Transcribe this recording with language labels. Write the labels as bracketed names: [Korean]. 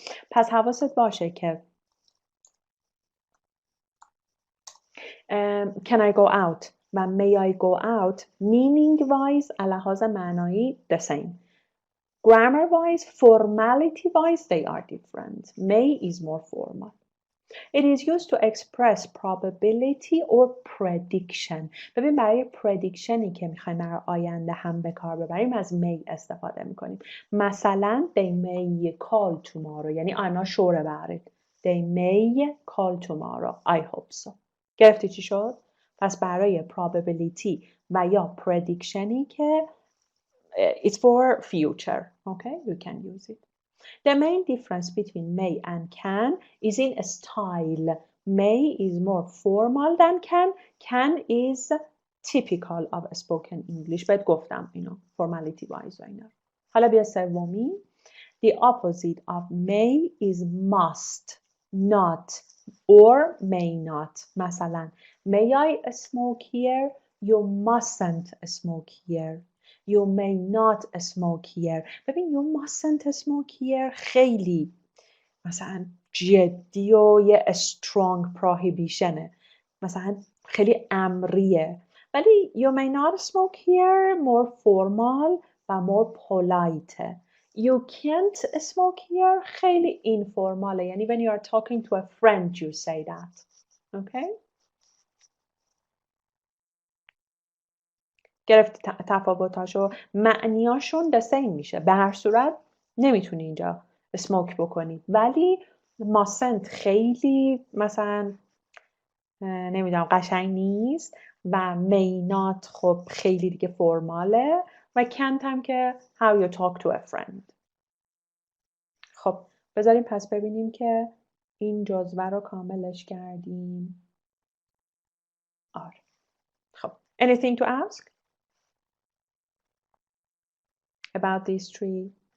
[Persian] پس حواست باشه که [English] can I go out و may I go out meaning wise [Persian] لحاظ معنایی [English] the same. Grammar wise, formality wise they are different. May is more formal. It is used to express probability or prediction. [Persian] ببین برای predictionی که میخوایم برای آینده هم به کار ببریم از may استفاده میکنیم. [English] مثلا they may call tomorrow یعنی I'm not sure about it. They may call tomorrow. I hope so. [Persian] گرفتی چی شد؟ پس برای probability و یا predictionی که [English] it's for future. Okay, you can use it. The main difference between may and can is in style. May is more formal than can. Can is typical of spoken English. [Persian] بهت گفتم اینو formality wise و اینا. حالا بیا سومی. [English] The opposite of may is must, not, or may not. مثلا may I smoke here? You mustn't smoke here. You may not smoke here. [Persian] ببین [English] you mustn't smoke here [Persian] خیلی مثلا جدی و یه strong prohibitionه. مثلا خیلی امریه. ولی [English] you may not smoke here more formal و more polite. You can't smoke here خیلی informal. یعنی when you are talking to a friend you say that. Okay? [Persian] گرفتی تفاوتاشو؟ معنیاشون the same میشه. به هر صورت نمیتونی اینجا اسموک بکنی. ولی mustn't خیلی مثلا نمیدونم قشنگ نیست و may not خب خیلی دیگه فرماله و can't هم که [English] how you talk to a friend. [Persian] خب بذاریم پس ببینیم که این جزوه رو کاملش کردیم. آره. [English] خب anything to ask about these three?